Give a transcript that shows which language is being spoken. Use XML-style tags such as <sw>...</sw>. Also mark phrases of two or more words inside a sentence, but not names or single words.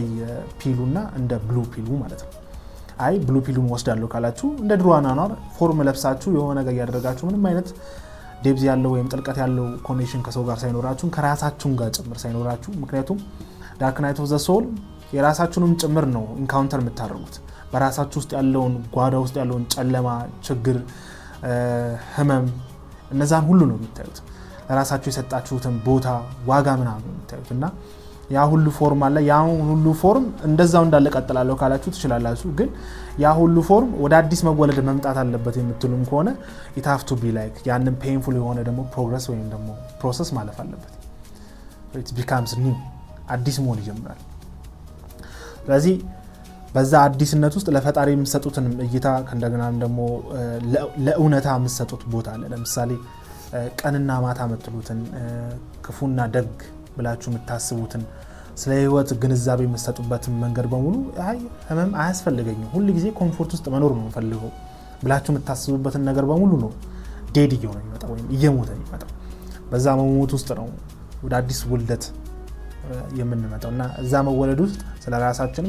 <am>ፒሉና እንደ ብሉ ፒሉ ማለት ነው። አይ</am> <en>blue pill</en> <am>ወስዳለሁ ካላችሁ እንደ ድሮ አኗኗር ፎርም ለብሳችሁ የሆነ ነገር ያደረጋችሁ ምንም አይነት ዴፕዝ ያለው ወይም ጥልቀት ያለው ኮኔክሽን ከሰው ጋር ሳይኖራችሁ ከራሳችሁ ጋር ጭምር ሳይኖራችሁ፣ ምክንያቱም</am> <en>dark night of the soul</en> <am>የራሳችሁንም ጭምር ነው ኢንካውንተር የምታደርጉት። በራሳችሁ ውስጥ ያለውን ጓዳ ውስጥ ያለውን ጨለማ፣ ችግር፣ ህመም እነዛን ሁሉ ነው የምታዩት። ለራሳችሁ የሰጣችሁትን ቦታ ዋጋ ምናምን ነው የምታዩት እና ያ ሁሉ ፎርም አለ። ያ ሁሉ ፎርም እንደዛው እንዳለ ቀጥላለሁ ካላችሁ ትችላላችሁ። ግን ያ ሁሉ ፎርም ወደ አዲስ መወለድ መምጣት አለበት የምትሉም ከሆነ</am> <en>it have to be like</en> <am>ያንን ፔንፉል የሆነ ደግሞ ፕሮግረስ ወይም ደግሞ ፕሮሰስ ማለፍ አለበት።</am> <en>it becomes new</en> <am>አዲስ መሆን ይጀምራል። ስለዚህ በዛ አዲስነት ውስጥ ለፈጣሪ የምትሰጡትን እይታ ከእንደገና ደግሞ ለእውነታ የምትሰጡት ቦታ አለ። ለምሳሌ ቀንና ማታ የምትሉትን ክፉና ደግ ብላችሁ የምታስቡትን ስለ ህይወት ግንዛቤ የምትሰጡበትን መንገድ በሙሉ አይ ህመም አያስፈልገኝም ሁሉ ጊዜ ኮምፎርት ውስጥ መኖር ነው የምፈልገው ብላችሁ የምታስቡበትን ነገር በሙሉ ነው ዴድ እየሆነ የሚመጣው ወይም እየሞተ የሚመጣው። በዛ መሞት ውስጥ ነው ወደ አዲስ ውልደት የምንመጣው እና እዛ መወለድ ውስጥ ስለ ራሳችንም</am>